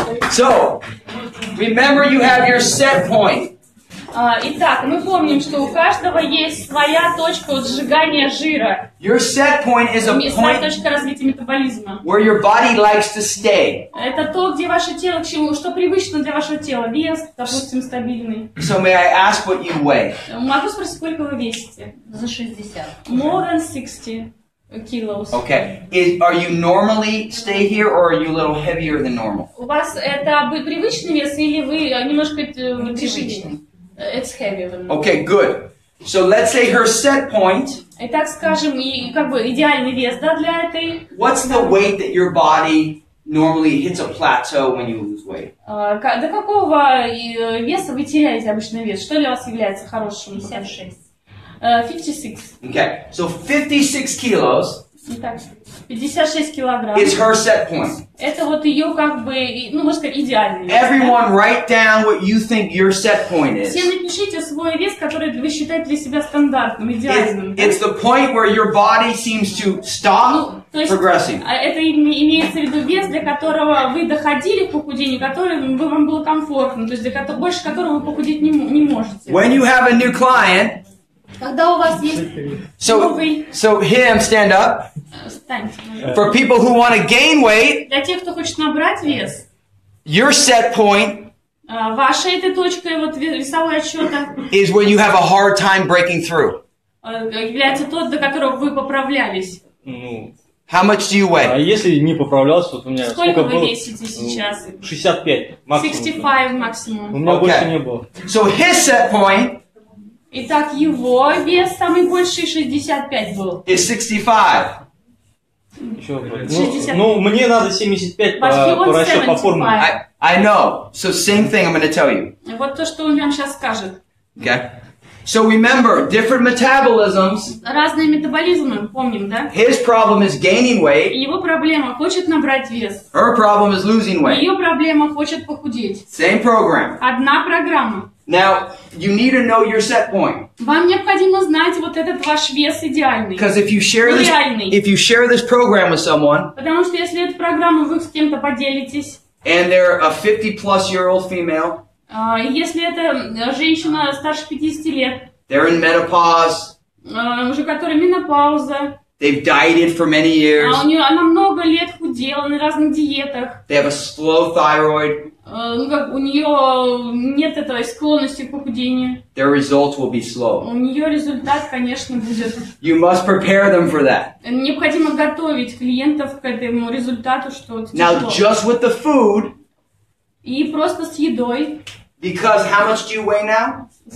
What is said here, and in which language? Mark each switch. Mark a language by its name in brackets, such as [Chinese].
[English] So, remember you have your set point. [Russian] Итак, мы помним, что у каждого есть своя точка сжигания жира. [English] Your set point is a [Russian] Своя [English] point [Russian] точка развития метаболизма. [English] where your body likes to stay. [Russian] Это то, где ваше тело, что привычно для вашего тела. Вес, допустим, стабильный. [English] So may I ask what you weigh? [Russian] Могу спросить, сколько вы весите? За 60. [English] More than 60 kilos. Okay. Are you normally stay here or are you a little heavier than normal? [Russian] У вас это привычный вес или вы немножко тяжелее? [English] It's heavier than normal. Okay, good. So let's say her set point. [Russian] Итак, скажем, как бы идеальный вес, да, для этой. [English] What's the weight that your body normally hits a plateau when you lose weight? [Russian] До какого веса вы теряете обычно вес? Что для вас является хорошим? 56. 56. [English] Okay, so 56 kilos [Russian] Итак, 56 килограмм. [English] is her set point. [Russian] Это вот ее как бы, ну, можно сказать, идеальный вес. [English] Everyone write down what you think your set point is. [Russian] Все напишите свой вес, который вы считаете для себя стандартным, идеальным. [English] It's the point where your body seems to stop progressing. [Russian] Это имеется в виду вес, для которого вы доходили к похудению, который вам было комфортно, то есть больше которого вы похудеть не можете. [English] When you have a new client, [Russian] когда у вас есть новый... [English] So him, stand up. [Russian] Встаньте. [English] For people who want to gain weight, [Russian] для тех, кто хочет набрать вес, [English] your set point [Russian] ваша эта точка вот весовой отсчета [English] is when you have a hard time breaking through. [Russian] Является тот, до которого вы поправлялись. [English] How much do you weigh? [Russian] А если не поправлялся, вот у меня сколько вы было? весите сейчас? 65 максимум. 65 максимум. У меня больше не было. [English] So his set point [Russian] Итак, его вес самый больший 65 был. [English] is 65. [Russian] Ну, мне надо 75 по расчету по формуле. [English] I know. So same thing I'm going to tell you. [Russian] Вот то, что он вам сейчас скажет. [English] Okay. So remember, different metabolisms. [Russian] Разные метаболизмы, помним, да? [English] His problem is gaining weight. [Russian] Его проблема хочет набрать вес. [English] Her problem is losing weight. [Russian] Ее проблема хочет похудеть. [English] Same program. [Russian] Одна программа. [English] Now, you need to know your set point. [Russian] Вам необходимо знать вот этот ваш вес идеальный. [English] Because if you share this program with someone, [Russian] потому что если эту программу вы с кем-то поделитесь, [English] and they're a 50-plus-year-old female, [Russian] если это женщина старше 50 лет, [English] they're in menopause, [Russian] уже которая менопауза, [English] they've dieted for many years, [Russian] она много лет худела на разных диетах, [English] they have a slow thyroid, [Russian] у нее нет этой склонности к похудению, [English] their results will be slow. [Russian] У нее результат, конечно, будет. [English] You must prepare them for that. [Russian] Необходимо готовить клиентов к этому результату, что это [English] Now, just with the food, [Russian] и просто с едой. [English] Because how much do you weigh now?